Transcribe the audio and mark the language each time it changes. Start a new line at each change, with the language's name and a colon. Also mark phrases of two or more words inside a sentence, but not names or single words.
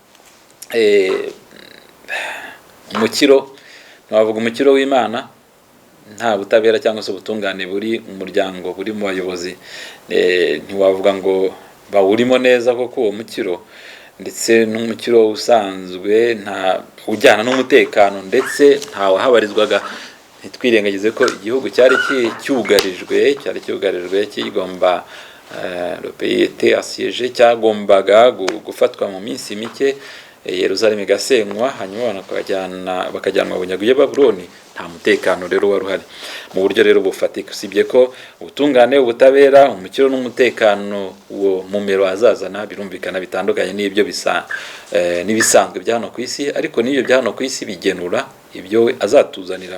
Kinyarwanda: Ntiwavuga umukiro w'Imana nta butabera cyangwa se ubutungane buri mu muryango, buri mu bayobozi, ntiwavuga ngo bawurimo neza koko uwo mukiro, ndetse n'umukiro usanzwe ujyana n'umutekano, ndetse ntawahabarizwaga. Ntitwirengagize ko igihugu cyari cyugarijwe kigomba
French: le pays était assiégé,
Kinyarwanda: cyagombaga gufatwa mu minsi mike, Yerusalemu igasenywa, hanyuma bakajyanwa bunyago i Babuloni. Nta mutekano rero wari uhari mu buryo rero bufatika, usibye ko ubutungane, ubutabera, umukiro n'umutekano uwo Mumero azazana birumvikana bitandukanye n'ibyo n'ibisanzwe bya hano ku isi, ariko n'ibyo bya hano ku isi bigenura ibyo we azatuzanira.